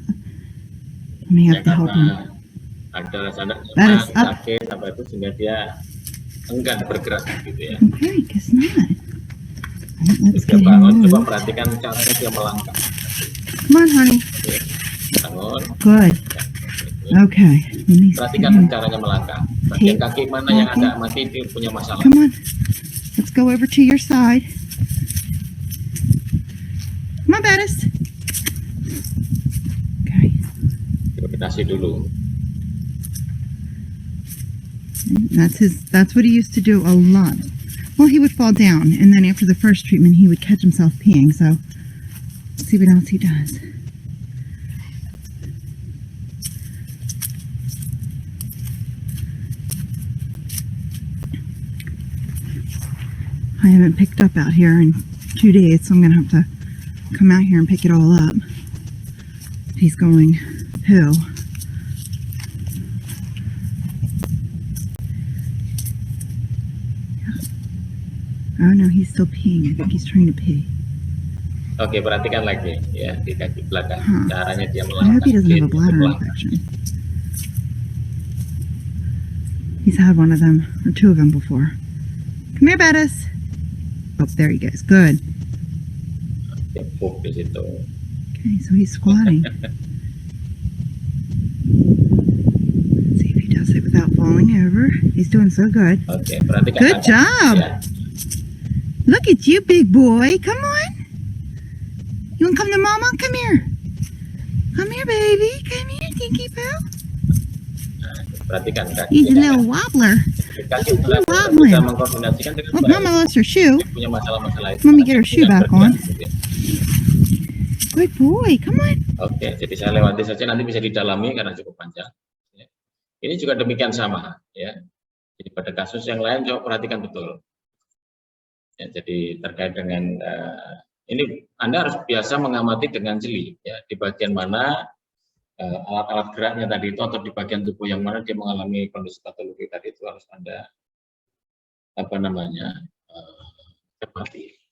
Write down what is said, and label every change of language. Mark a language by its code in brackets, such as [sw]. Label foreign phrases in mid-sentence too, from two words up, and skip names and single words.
[en] I may have to help him. Bettis, up. Okay, guess not. Right, let's get him moved. Come on, honey. Good. Okay. [id] Perhatikan caranya melangkah. Bagian kaki mana yang ada mati dia punya masalah. [en] Come on. Let's go over to your side. Come on, Bettis. Okay. [id] Gravitasi dulu. [en] That's what he used to do a lot. Well, he would fall down, and then after the first treatment, he would catch himself peeing. So, let's see what else he does. I haven't picked up out here in 2 days, so I'm going to have to come out here and pick it all up. He's going poo. Oh no, he's still peeing. I think he's trying to pee. [id] Oke, perhatikan lagi ya di kaki belakang. Caranya dia melangkah. [en] I hope he doesn't have a bladder infection. He's had one of them, or two of them before. Come here, Bettis. Oh, there he goes. Good. Okay, so he's squatting. falling over. He's doing so good. [id] Oke, perhatikan. [en] Good job. [id] Ya. [en] Look at you, big boy. Come on. You want to come to mama? Come here. Come here, baby. Come here, Tinky Poo. [id] Nah, perhatikan kaki. [en] He's a little wobbler. [id] Kaki bisa [en] wobbling. [id] mengkoordinasikan dengan [en] Oh, mama lost her shoe. [id] punya masalah-masalah itu. [en] Let me get her shoe back on. [id] Gitu ya. [en] Good boy. Come on. [id] Oke, jadi saya lewati saja, nanti bisa didalami karena cukup panjang. Ya. Ini juga demikian sama, ya. Jadi pada kasus yang lain coba perhatikan betul. Ya, jadi terkait dengan ini Anda harus biasa mengamati dengan jeli, ya, di bagian mana alat-alat geraknya tadi itu atau di bagian tubuh yang mana dia mengalami kondisi patologi tadi itu harus Anda cermati.